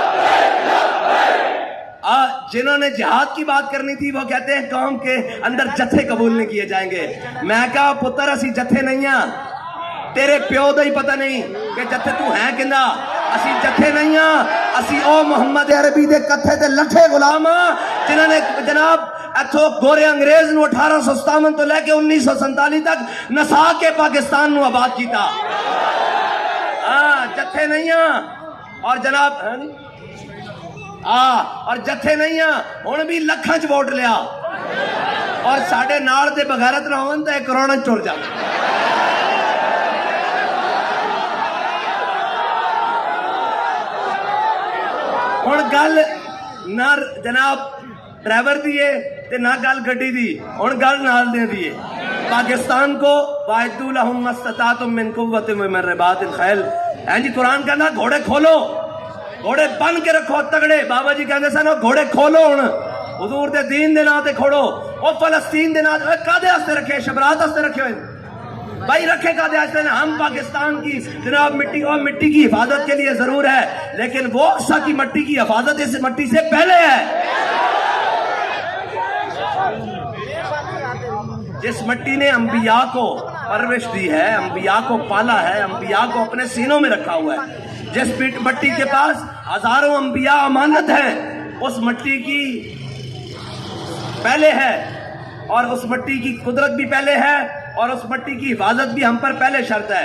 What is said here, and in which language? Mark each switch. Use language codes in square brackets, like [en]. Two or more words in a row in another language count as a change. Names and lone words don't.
[ur] جنہوں نے جہاد کی بات کرنی تھی وہ کہتے ہیں قوم کے اندر جتھے قبول نہیں کیے جائیں گے۔ [pa] میں کہا پتر اسی جتھے نہیں ہیں، تیرے پیو دا ہی پتہ نہیں کہ جتھے تو ہیں کندا، اسی جتھے نہیں ہیں، اسی او محمد عربی دے کتھے تے لٹھے غلام جنہوں نے جناب ایتھو گورے انگریز نو 1857 تو لے کے 1947 تک نسا کے پاکستان نو آباد کیتا۔ جتھے نہیں ہیں اور جناب اور جتھے نہیں ہیں ہن بھی لکھاں چ ووٹ لیا اور ساڈے نال دے بغیرت نہ ہون تے کروڑاں چ ٹر جان۔ ہن گل نہ جناب ڈرائیور دیے تے نہ گل گڈی دی، ہن گل نال دے دیے پاکستان کو [ar] وَأَعِدُّوا لَهُم مَّا اسْتَطَعْتُم مِّن قُوَّةٍ وَمِن رِّبَاطِ الْخَيْلِ۔ [pa] جی قرآن کہنا گھوڑے کھولو، گھوڑے بن کے رکھو تگڑے، بابا جی کہتے سن گھوڑے کھولو، ہن حضور دے دین دے نام تے کھوڑو، او فلسطین دے نام کادے واسطے رکھے؟ شبرات واسطے رکھے ہوئے بھائی، رکھے کادے واسطے؟ [ur] ہم پاکستان کی جناب مٹی اور مٹی کی حفاظت کے لیے ضرور ہے، لیکن وہ اقصی کی مٹی کی حفاظت اس مٹی سے پہلے ہے۔ جس مٹی نے انبیاء کو پرورش دی ہے، انبیاء کو پالا ہے، انبیاء کو اپنے سینوں میں رکھا ہوا ہے، جس مٹی کے پاس ہزاروں انبیاء امانت ہیں، اس مٹی کی پہلے ہے اور اس مٹی کی قدرت بھی پہلے ہے اور اس مٹی کی حفاظت بھی ہم پر پہلے شرط ہے۔